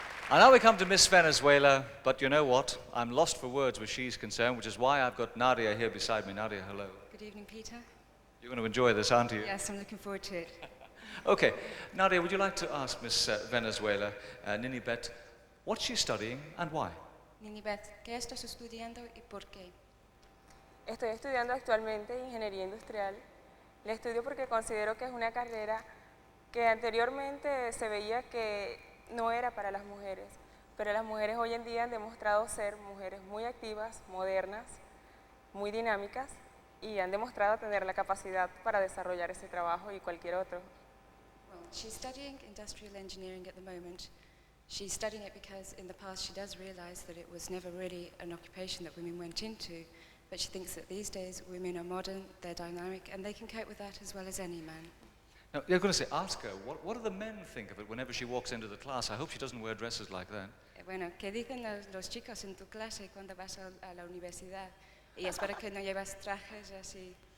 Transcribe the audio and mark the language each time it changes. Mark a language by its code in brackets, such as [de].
[en] And now we come to Miss Venezuela, but you know what? I'm lost for words where she's concerned, which is why I've got Nadia here beside me. Nadia, hello. Good evening, Peter. You're going to enjoy this, aren't you? Yes, I'm looking forward to it. Okay. Nadia, would you like to ask Miss Venezuela, Ninibet, what she's studying and why? [es] Ninibet, ¿qué estás estudiando y por qué? Estoy estudiando actualmente Ingeniería Industrial. La estudio porque considero que es una carrera que anteriormente se veía que no era para las mujeres, pero las mujeres hoy en día han demostrado ser mujeres muy activas, modernas, muy dinámicas y han demostrado tener la capacidad para desarrollar ese trabajo y cualquier otro. [en] Well, she's studying industrial engineering at the moment. She's studying it because in the past she does realize that it was never really an occupation that women went into, but she thinks that these days women are modern, they're dynamic, and they can cope with that as well as any man. Now, you're going to say, ask her, what do the men think of it whenever she walks into the class? I hope she doesn't wear dresses like that. [es] Bueno, ¿qué dicen los chicos en tu clase cuando vas a la universidad? Y espero que no llevas trajes así.